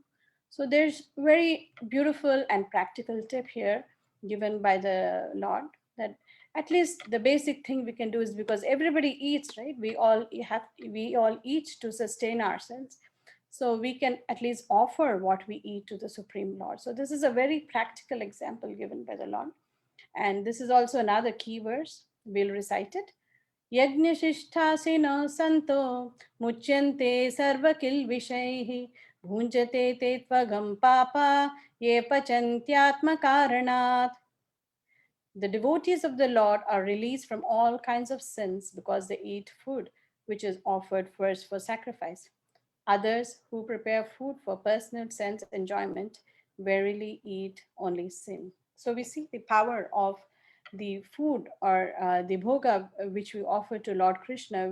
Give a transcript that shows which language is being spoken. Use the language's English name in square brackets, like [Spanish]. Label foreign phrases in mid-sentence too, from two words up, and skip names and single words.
[English] So there's very beautiful and practical tip here given by the Lord, that at least the basic thing we can do is, because everybody eats, right? We all eat to sustain ourselves. so we can at least offer what we eat to the Supreme Lord. So this is a very practical example given by the Lord. And this is also another key verse. We'll recite it. [Sanskrit] यज्ञशिष्टाशिनः सन्तो मुच्यन्ते सर्वकिल्बिषैः भुञ्जते ते त्वघं पापा ये पचन्त्यात्मकारणात्. [English] The devotees of the Lord are released from all kinds of sins because they eat food which is offered first for sacrifice. Others who prepare food for personal sense enjoyment verily eat only sin. So we see the power of the food or the bhoga which we offer to Lord Krishna.